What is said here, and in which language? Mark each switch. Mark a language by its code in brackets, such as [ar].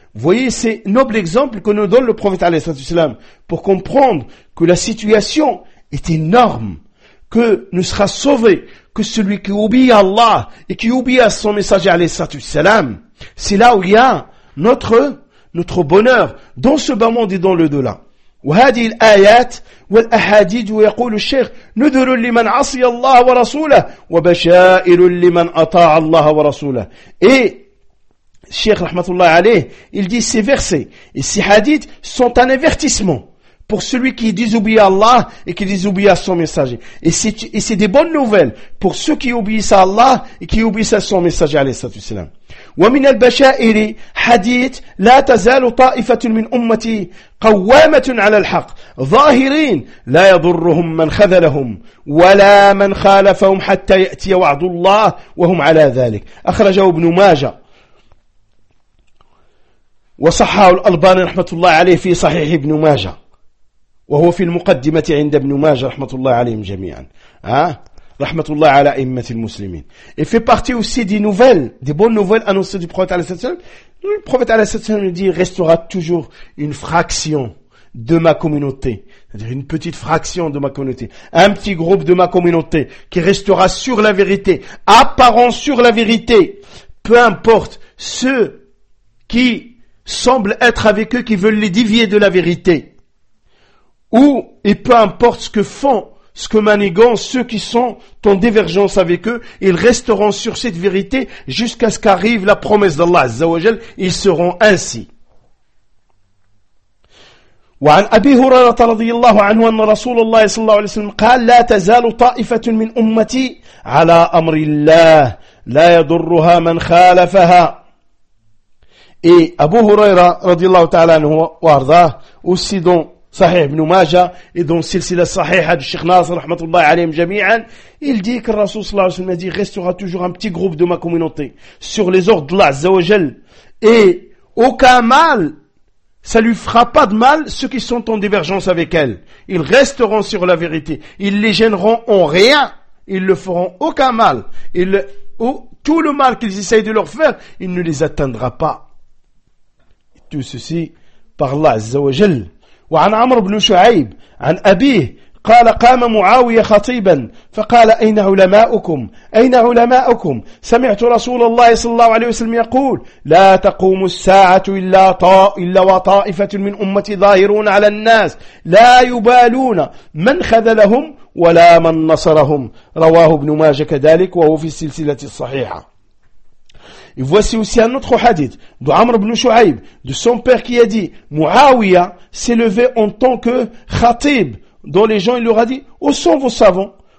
[fr] Vous voyez ces nobles exemples que nous donne le prophète alayhi salam pour comprendre que la situation est énorme, que ne sera sauvé que celui qui obéit à Allah et qui obéit à son messager alayhi salam. C'est là où il y a notre bonheur dans ce bas monde et dans le delà. [ar] وهذه الآيات والأحاديث ويقول الشيخ نذر لمن عصي الله ورسوله وبشائر لمن أطاع الله ورسوله. الشيخ رحمة الله عليه [fr] il dit ces versets et ces hadiths sont un avertissement pour celui qui désobéit à Allah et qui désobéit à son messager. Et c'est des bonnes nouvelles pour ceux qui obéissent à Allah et qui obéissent à son messager, alayhi salatu wassalam. [ar] ومن البشائر حديث لا تزال طائفة من أمتي قوامة على الحق ظاهرين لا يضرهم من خذلهم ولا من خالفهم حتى يأتي وعد الله وهم على ذلك. أخرجه ابن ماجة وصححه الألباني رحمة الله عليه في صحيح ابن ماجة وهو في المقدمة عند ابن ماجة رحمة الله عليهم جميعا. Rahmatullah ala immatil muslimin. [fr] Et fait partie aussi des nouvelles, des bonnes nouvelles annoncées du prophète alayhi salam. Le prophète alayhi salam dit, il restera toujours une fraction de ma communauté. C'est-à-dire une petite fraction de ma communauté. Un petit groupe de ma communauté qui restera sur la vérité, apparent sur la vérité. Peu importe ceux qui semblent être avec eux, qui veulent les dévier de la vérité. Ou, et peu importe ce que font ce que manigant ceux qui sont en divergence avec eux, ils resteront sur cette vérité jusqu'à ce qu'arrive la promesse d'Allah Azza wa Jal, ils seront ainsi. [ar] وعن أبي هريرة رضي الله عنه أن رسول الله صلى الله عليه وسلم قال لا تزال طائفة من أمتي على أمر الله لا يضرها من خالفها. [fr] Et Abu Huraira [ar] رضي الله تعالى عنه وارضاه [fr] aussi dans [ar] صحيح ابن ماجة إذن سلسلة صحيحة الشيخ ناصر رحمة الله عليهم جميعا [fr] il dit que [ar] الرسول صلى الله عليه وسلم [fr] dit restera toujours un petit groupe de ma communauté sur les ordres d'Allah Azza wa Jal et aucun mal ça lui fera pas de mal ceux qui sont en divergence avec elle, ils resteront sur la vérité, ils les gêneront en rien, ils ne feront aucun mal, tout le mal qu'ils essayent de leur faire il ne les atteindra pas, tout ceci par Allah Azza wa Jal. [ar] وعن عمرو بن شعيب عن أبيه قال قام معاوية خطيبا فقال أين علماؤكم سمعت رسول الله صلى الله عليه وسلم يقول لا تقوم الساعة إلا وطائفة من أمتي ظاهرون على الناس لا يبالون من خذلهم ولا من نصرهم. رواه ابن ماجه كذلك وهو في السلسلة الصحيحة. [fr] Et voici aussi un autre hadith de Amr ibn Shu'aib, de son père qui a dit, Muawiya s'est levé en tant que khatib, dont les gens, il leur a dit, où sont vos savants?